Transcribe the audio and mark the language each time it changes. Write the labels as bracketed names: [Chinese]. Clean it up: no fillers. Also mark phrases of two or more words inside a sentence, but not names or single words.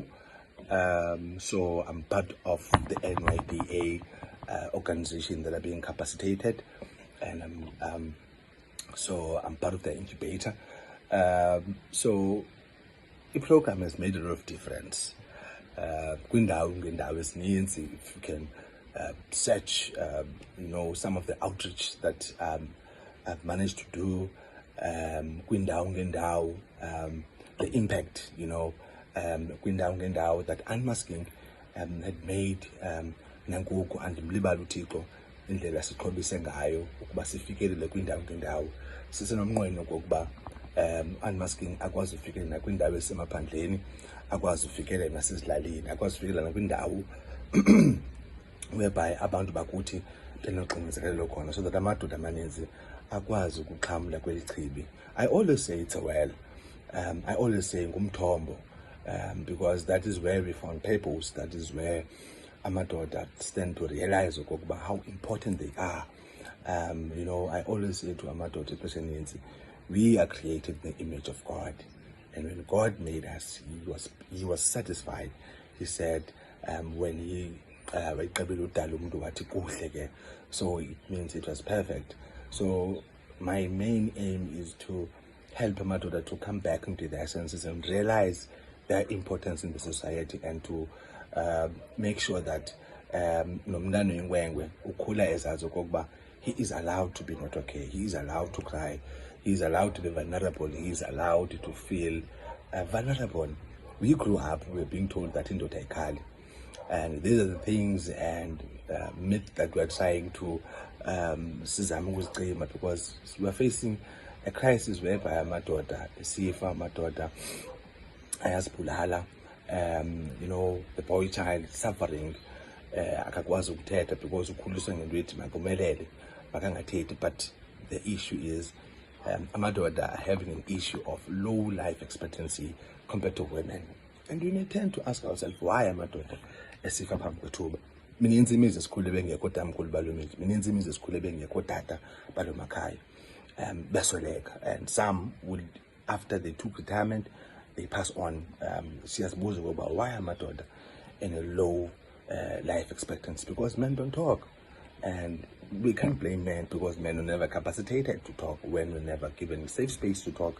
[English] So I'm part of the NYDA organization that are being capacitated, and so I'm part of the incubator. So the program has made a lot of difference. [Xhosa] Kwindawo ngendawo ezininzi, [English] if you can search, some of the outreach that I've managed to do, [Xhosa] kwindawo ngendawo, [English] the impact, [Xhosa] kwindawo ngendawo [English] that Unmasking had made, [Xhosa] nangoku andimlibala uThixo indlela siqhobise ngayo ukuba sifikelele kwindawo ngendawo. Sisenomnqweno kokuba Unmasking akwazi ufikelela nakwindawo ezisemaphandleni, akwazi ufikelela nasezilalini, akwazi ufikelela nakwindawo whereby abantu bakuthi benoxinzelelo khona, [English] so that [Xhosa] amadoda amaninzi akwazi ukuxhamla kweli chibi. [English] I always say it's a well. I always say ngumthombo, because that is where we found purpose. That is where amadoda stand to realize how important they are. I always say to amadoda, especially, we are created in the image of God, and when God made us, he was satisfied. He said, when he so it means it was perfect. So my main aim is to help amadoda to come back into their senses and realize their importance in the society, and to make sure that [Xhosa] nomntana oyingwengwe ukhula ezazi okokuba [English] he is allowed to be not okay, he is allowed to cry, he is allowed to be vulnerable, he is allowed to feel vulnerable. We grew up, we were being told that [Xhosa] indoda ayikhali, [English] and these are the things and myth that we're trying to [Xhosa] sizama ukuzicima, [English] because we're facing a crisis whereby [Xhosa] amadoda esifa, amadoda ayazibulala, [English] the boy child suffering, [Xhosa] akakwazi ukuthetha because ukhuliswa ngento ethi makumelele makangathethi. [English] But the issue is amadoda are having an issue of low life expectancy compared to women, and we may tend to ask ourselves, why [Xhosa] amadoda esifa phambi kwethuba? Mininzi imizi esikhule bengekho tamkhulu baloo mizi, mininzi imizi esikhule bengekho tata baloo makhaya, besweleka, [English] and some would, after they took retirement, they pass on. Siyazibuza about why amadoda in a low life expectancy, because men don't talk, and we can't blame men, because men are never capacitated to talk, when we're never given a safe space to talk.